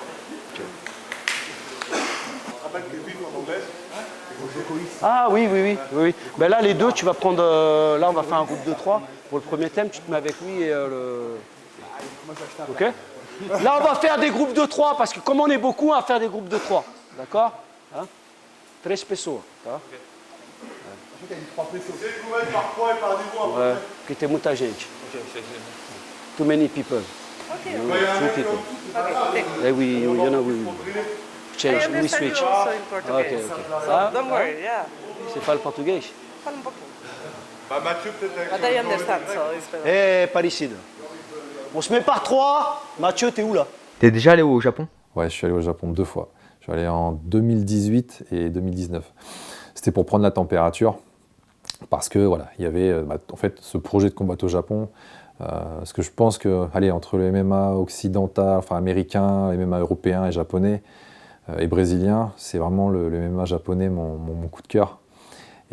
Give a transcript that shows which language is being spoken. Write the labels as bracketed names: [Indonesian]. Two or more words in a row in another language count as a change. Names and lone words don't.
[French] Ah oui. Ben là, les deux, tu vas prendre. Là, on va faire un groupe de 3. Pour le premier thème, tu te mets avec lui et le. Ok. Là, on va faire des groupes de 3 parce que comme on est beaucoup, on va faire des groupes de 3. D'accord hein? 3 [Portuguese] pessoas. Tá? Ouais, porque tem muita gente. [English] Too many people. Okay. Few people. Okay. We change, we switch. Also in Portuguese. Okay. So don't worry, yeah. [Portuguese] Você fala português? Fala um pouquinho. [French] Mathieu peut-être. [English] But I understand, so it's better. [Portuguese] Parecido. [French] On se met par 3. Mathieu, t'es où là? T'es déjà allé au Japon? Ouais, je suis allé au Japon 2 fois. Je suis allé en 2018 et 2019. C'était pour prendre la température parce que voilà, il y avait en fait ce projet de combattre au Japon. Parce que je pense que, entre le MMA occidental, enfin américain, le MMA européen et japonais et brésilien, c'est vraiment le MMA japonais mon coup de cœur.